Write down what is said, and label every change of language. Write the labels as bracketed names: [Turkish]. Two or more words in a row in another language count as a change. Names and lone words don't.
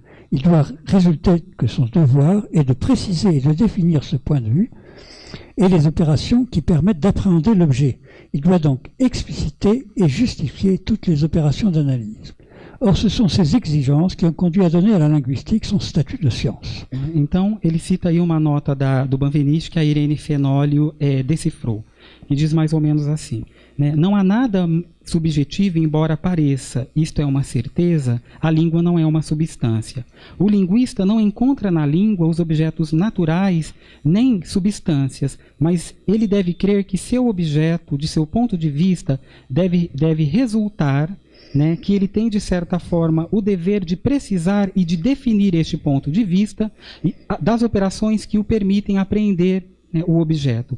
[French] Il doit résulter que son devoir est de préciser et de définir ce point de vue et les opérations qui permettent d'appréhender l'objet. Il doit donc expliciter et justifier toutes les opérations d'analyse. Or, ce sont ces exigences qui ont conduit à donner à la linguistique son statut de science. [Portuguese] Então, ele cita aí uma nota do Benveniste que a Irene Fenolio decifrou, que diz mais ou menos assim, né? Não há nada subjetivo, embora pareça, isto é uma certeza, a língua não é uma substância. O linguista não encontra na língua os objetos naturais nem substâncias, mas ele deve crer que seu objeto, de seu ponto de vista, deve resultar, né, que ele tem, de certa forma, o dever de precisar e de definir este ponto de vista das operações que o permitem apreender, né, o objeto.